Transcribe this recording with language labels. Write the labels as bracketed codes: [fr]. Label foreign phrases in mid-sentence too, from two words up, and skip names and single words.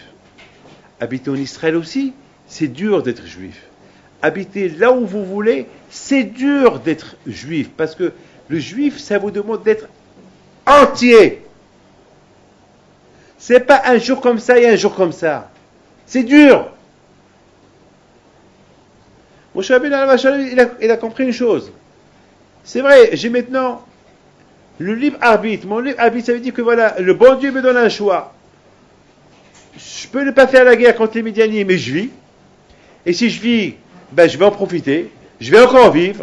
[fr] Habiter en Israël aussi, c'est dur d'être juif. Habiter là où vous voulez, c'est dur d'être juif. Parce que le juif, ça vous demande d'être entier. C'est pas un jour comme ça et un jour comme ça. C'est dur. [he] משה רבנו עליו השלום, [fr] il a compris une chose. C'est vrai, j'ai maintenant le libre arbitre. Mon libre arbitre, ça veut dire que voilà, le bon Dieu me donne un choix. Je peux ne pas faire la guerre contre les Midianim, mais je vis. Et si je vis, je vais en profiter. Je vais encore vivre.